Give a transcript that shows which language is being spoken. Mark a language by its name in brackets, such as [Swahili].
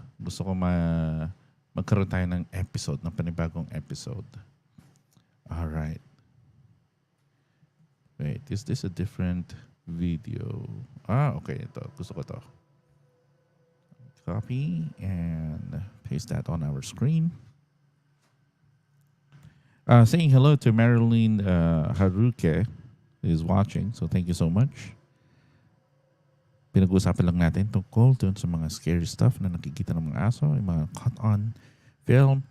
[Filipino] Gusto ko magkaroon tayo ng episode, ng panibagong episode. [English] Alright. Wait, is this a different video? Okay. [Filipino] Ito. Gusto ko to. [English] Copy and paste that on our screen. Saying hello to Marilyn Haruke is watching. So thank you so much. [Filipino] Pinag-uusapan lang natin tungkol dun sa mga [English] scary stuff [Filipino] na nakikita ng mga aso, yung mga [English] caught on film.